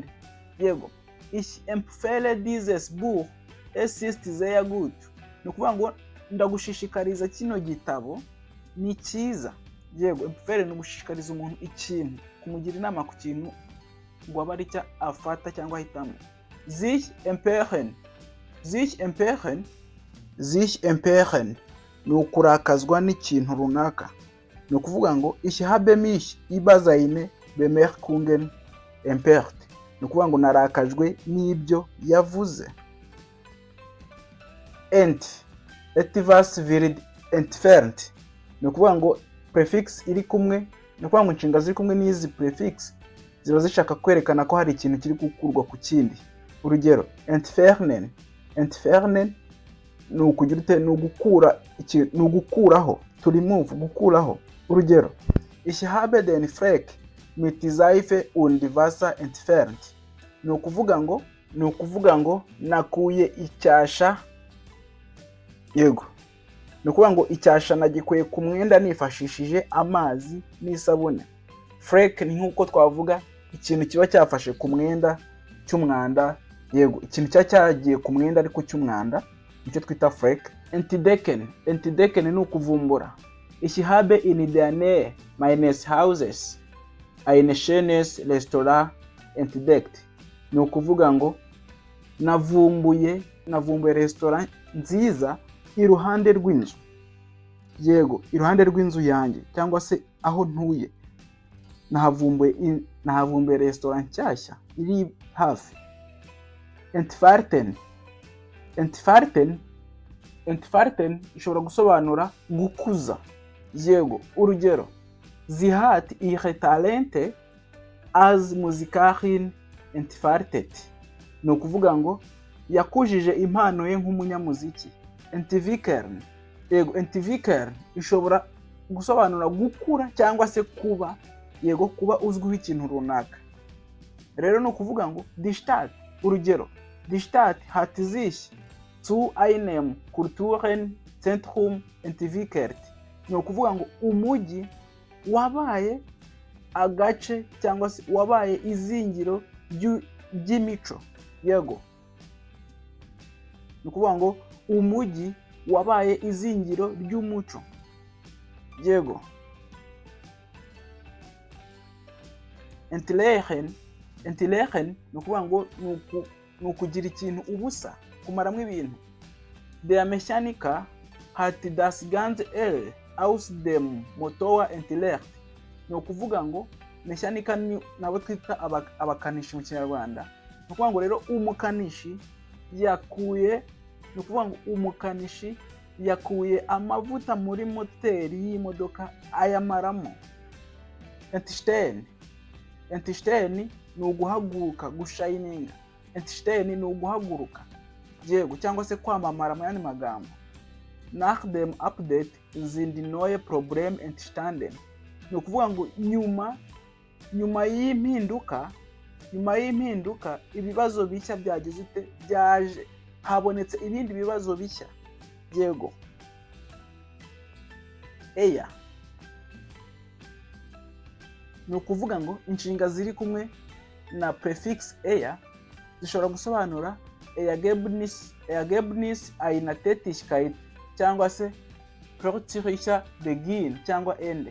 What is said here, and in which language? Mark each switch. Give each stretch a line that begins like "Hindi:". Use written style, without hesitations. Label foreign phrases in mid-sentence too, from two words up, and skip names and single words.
Kinyarwanda: Yego,
German: ich empfehle dieses Buch, es ist sehr gut,
Kinyarwanda: ni ukuvuga ngo ndagushishikariza kino gitabo, ni cyiza. Yego, empfehlen ni ugushishikariza umuntu ikintu, kumugira inama ku kintu ngo abe ari cyo afata cyangwa ahitamo.
German: Sich emperen
Kinyarwanda: ni ukurakazwa n'ikintu runaka. Ni ukuvuga ngo
German: ich habe mich über seine Bemerkungen empört,
Kinyarwanda: ni ukuvuga ngo narakajwe n'ibyo yavuze.
German: Etwas wird entfernt,
Kinyarwanda: ni ukuvuga ngo prefix iri kumwe, ni ukuvuga ngo inshinga ziri kumwe n'izi prefix ziba zishaka kwerekana ko hari ikintu kiri gukurwa ku kindi. Urugero, entfernen ni ukugira ute, ni ugukura ikintu, ni ugukuraho,
English: to remove,
Kinyarwanda: gukuraho. Urugero,
German: ich habe den Fleck mit Seife und Wasser entfernt,
Kinyarwanda: ni ukuvuga ngo nakuye icyasha. Yego, ni ukuvuga ngo icyasha nagikuye ku mwenda nifashishije amazi n'isabune. Fleck ni nk'uko twavuga ikintu kiba cyafashe ku mwenda cy'umwanda. Yego, ikintu cyagiye ku mwenda ariko cy'umwanda, nicyo twita Fleck. Entdecken ni ukuvumbura.
German: Ich habe in der Nähe meines Hauses ein schönes Restaurant entdeckt,
Kinyarwanda: ni ukuvuga ngo navumbuye restaurant nziza iruhande rw'inzu. Yego, iruhande rw'inzu yanjye cyangwa se aho ntuye nahavumbuye restaurant nshyashya iri hafi. Entfalten ishobora gusobanura gukuza. Yego, urugero,
German: sie hat ihre Talente als Musikerin entfaltet,
Kinyarwanda: ni ukuvuga ngo yakujije impano ye nk'umunyamuziki. Entwickeln, yego entwickeln ishobora gusobanura gukura cyangwa se kuba, yego kuba uzwiho ikintu runaka. Rero ni ukuvuga ngo
German: die Stadt, urugero die Stadt hat sich zu einem Kulturzentrum entwickelt,
Kinyarwanda: ni ukuvuga ngo umujyi wabaye agace cyangwa se wabaye izingiro ry'imico, yego ni ukuvuga ngo umujyi wabaye izingiro ry'umuco, yego. Entleeren ni ukuvuga ngo ni ukugira ikintu ubusa, kumaramo ibintu.
German: Der Mechaniker hat das ganze Öl aus dem Motor entleert,
Kinyarwanda: ni ukuvuga ngo mechaniker nabo twita abakanishi mu Kinyarwanda. Ni ukuvuga ngo rero umukanishi yakuye amavuta muri moteri y'imodoka ayamaramo. Entstehen ni uguhaguruka, gushininga. Entstehen ni uguhaguruka, yego, cyangwa se kwamamara mu yandi magambo.
German: Nach dem Update sind neue Probleme entstanden,
Kinyarwanda: ni ukuvuga ngo nyuma y'impinduka ibibazo bishya byaje, habonetse ibindi bibazo bishya, yego. Eya ni ukuvuga ngo inshinga ziri kumwe na prefix eya zishobora gusobanura
German: Ergebnis einer Tätigkeit
Kinyarwanda: cyangwa se
German: plötzlicher Beginn
Kinyarwanda: cyangwa Ende.